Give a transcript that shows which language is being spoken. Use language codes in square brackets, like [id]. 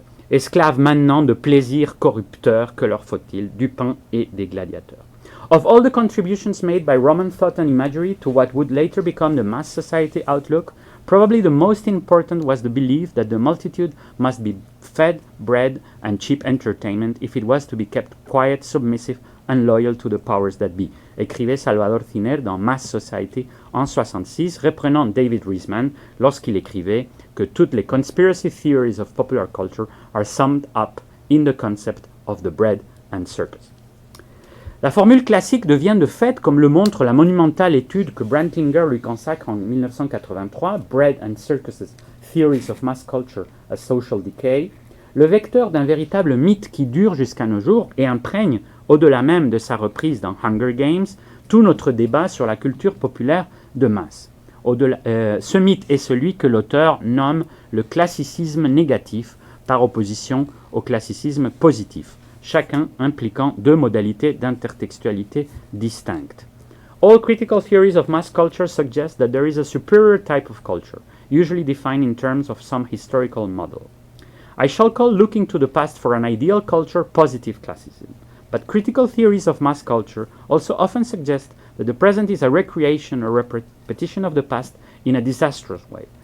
[fr] Esclaves maintenant de plaisirs corrupteurs, que leur faut-il? Du pain et des gladiateurs. [en] Of all the contributions made by Roman thought and imagery to what would later become the mass society outlook, probably the most important was the belief that the multitude must be fed bread and cheap entertainment if it was to be kept quiet, submissive and loyal to the powers that be, [fr] écrivait Salvador Ciner dans Mass Society en 1966, reprenant David Riesman lorsqu'il écrivait que toutes les [en] conspiracy theories of popular culture are summed up in the concept of the bread and circus. [fr] La formule classique devient de fait, comme le montre la monumentale étude que Brantlinger lui consacre en 1983, Bread and Circuses, Theories of Mass Culture, a Social Decay, le vecteur d'un véritable mythe qui dure jusqu'à nos jours et imprègne, au-delà même de sa reprise dans Hunger Games, tout notre débat sur la culture populaire de masse. Ce mythe est celui que l'auteur nomme le classicisme négatif par opposition au classicisme positif, chacun impliquant deux modalités d'intertextualité distinctes. [en] All critical theories of mass culture suggest that there is a superior type of culture, usually defined in terms of some historical model. I shall call looking to the past for an ideal culture positive classicism, but critical theories of mass culture also often suggest that the present is a recreation or repetition of the past in a disastrous way.